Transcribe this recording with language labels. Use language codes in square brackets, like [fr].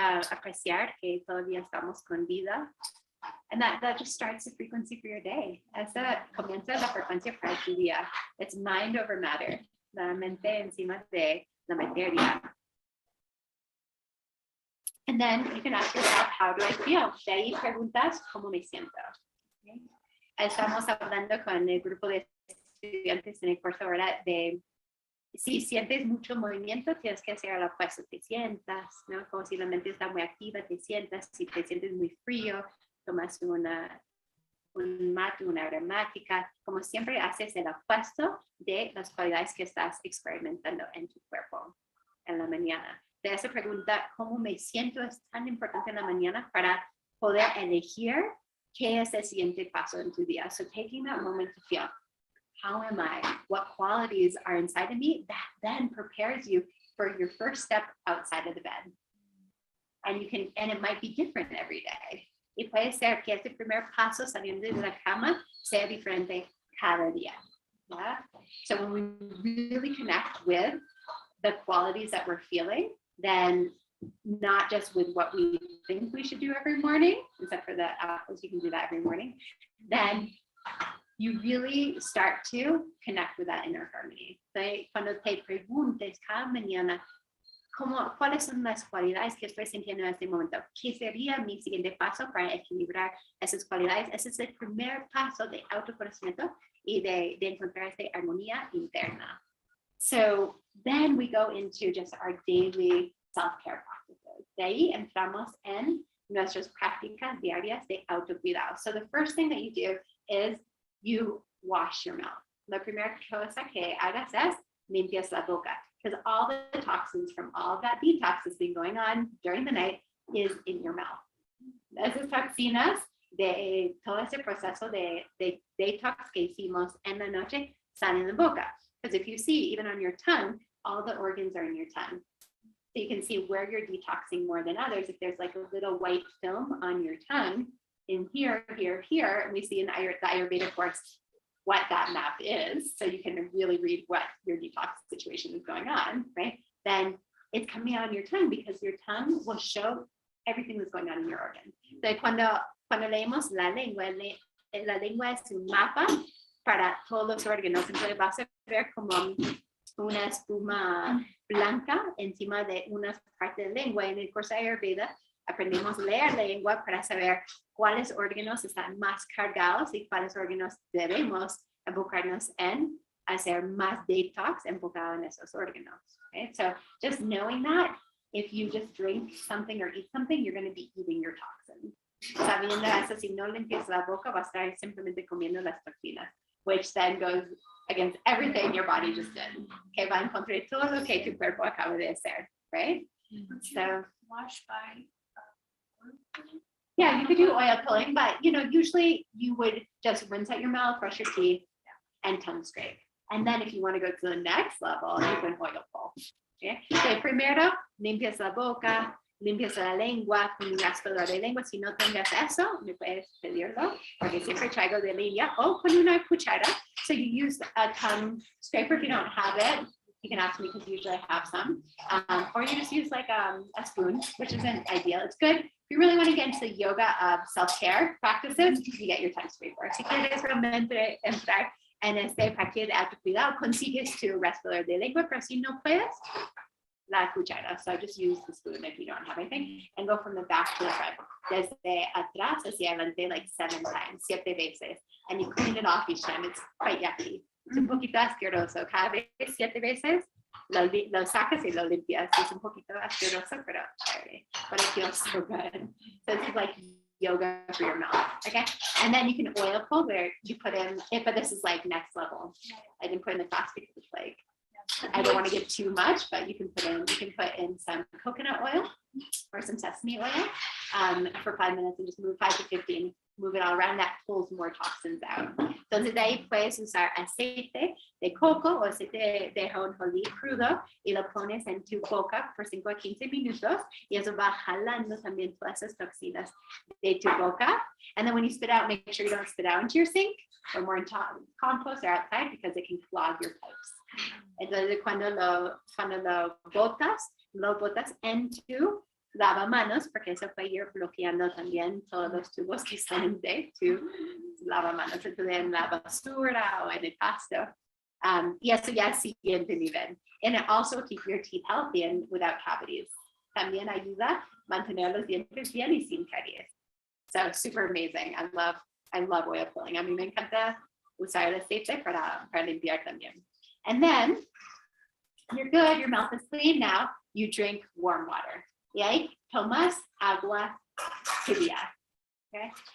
[es] Apreciar que todavía estamos con vida. [en] And that just starts the frequency for your day. [es] Esa comienza la frecuencia para tu día. [en] It's mind over matter. [es] La mente encima de la materia. [en] And then you can ask yourself, how do I feel? [es] De ahí preguntas, ¿cómo me siento? Okay. Estamos hablando con el grupo de estudiantes en el curso ahora de si sientes mucho movimiento, tienes que hacer lo opuesto, te sientas, ¿no? Como si la mente está muy activa, te sientas. Si te sientes muy frío, tomas un mate, una aromática. Como siempre, haces el opuesto de las cualidades que estás experimentando en tu cuerpo en la mañana. De esa pregunta, ¿cómo me siento? Es tan importante en la mañana para poder elegir qué es el siguiente paso en tu día. [en] So taking that moment to feel, how am I? What qualities are inside of me? That then prepares you for your first step outside of the bed. And it might be different every day. [es] Y puede ser que este primer paso saliendo de la cama sea diferente cada día. [en] Yeah? So when we really connect with the qualities that we're feeling, then not just with what we think we should do every morning, except for the apples, you can do that every morning, then you really start to connect with that inner harmony. [es] So, cuando te preguntes cada mañana, ¿cuáles son las cualidades que estoy sintiendo en este momento? ¿Qué sería mi siguiente paso para equilibrar esas cualidades? Ese es el primer paso de autoconocimiento y de encontrar esta armonía interna. [en] So then we go into just our daily self-care practices. [es] De ahí entramos en nuestras prácticas diarias de autocuidado. [en] So the first thing that you do is you wash your mouth. [es] La primera cosa que hagas es limpias la boca, [en] because all the toxins from all of that detox that's been going on during the night is in your mouth. [es] Esas toxinas de todo ese proceso de detox que hicimos en la noche salen en la boca. [en] Because if you see, even on your tongue, all the organs are in your tongue. So you can see where you're detoxing more than others. If there's like a little white film on your tongue, in here, and we see in the Ayurveda course what that map is, so you can really read what your detox situation is going on, right? Then it's coming out on your tongue because your tongue will show everything that's going on in your organ. [es] So cuando leemos la lengua es un mapa para todos los órganos. Entonces vas a ver como una espuma blanca encima de una parte de la lengua. En el curso de Ayurveda aprendemos a leer la lengua para saber cuáles órganos están más cargados y cuáles órganos debemos enfocarnos en hacer más detox enfocado en esos órganos. [en] Okay? So just knowing that, if you just drink something or eat something, you're going to be eating your toxins. [es] Sabiendo eso, si no limpias la boca, vas a estar simplemente comiendo las toxinas, [en] which then goes against everything your body just did. [es] Okay, va en contra de todo lo que tu cuerpo acaba de hacer, right? So [en] Wash by Yeah, you could do oil pulling, but usually you would just rinse out your mouth, brush your teeth, and tongue scrape. And then if you want to go to the next level, you can oil pull. [es] Okay. So primero, limpias la boca, limpias la lengua con un raspador de lengua. Si no tengas eso, me puedes pedirlo, porque siempre traigo de línea o con una cuchara. [en] So you use a tongue scraper if you don't have it. You can ask me because usually I have some. Or you just use like a spoon, which isn't ideal. It's good. If you really want to get into the yoga of self-care practices, you get your tongue scraper. [es] Si quieres realmente entrar en este paquete de autocuidado, consigues tu respirador de lengua, pero si no puedes, la cuchara. [en] So just use the spoon if you don't have anything and go from the back to the front. [es] Desde atrás hacia adelante [en] like 7 times, [es] 7 veces. [en] And you clean it off each time. It's quite yucky. [es] Es un poquito asqueroso. Cada vez 7 veces lo sacas y lo limpias. Es un poquito asqueroso, pero chévere. [en] But it feels so good. So this is like yoga for your mouth. Okay. And then you can oil pull where you put in, but this is like next level. I didn't put in the class because it's like, I don't want to give too much, but you can put in some coconut oil or some sesame oil for 5 minutes and just move 5 to 15. Move it all around. That pulls more toxins out. [es] Entonces de ahí puedes usar aceite de coco o aceite de ajonjolí crudo y lo pones en tu boca por 5 a 15 minutos y eso va jalando también todas esas toxinas de tu boca. [en] And then when you spit out, make sure you don't spit out into your sink or more in compost or outside because it can clog your pipes. [es] Entonces cuando lo botas en tu lavamanos, porque eso puede ir bloqueando también todos los tubos que están de tu lavamanos, entonces en la basura o en el pasto. Y eso ya es siguiente nivel. [en] And it also keep your teeth healthy and without cavities. [es] También ayuda a mantener los dientes bien y sin caries. [en] So super amazing. I love oil pulling. [es] A mí me encanta usar el aceite para limpiar también. [en] And then you're good, your mouth is clean. Now you drink warm water. [es] Y ahí tomas agua tibia. Okay.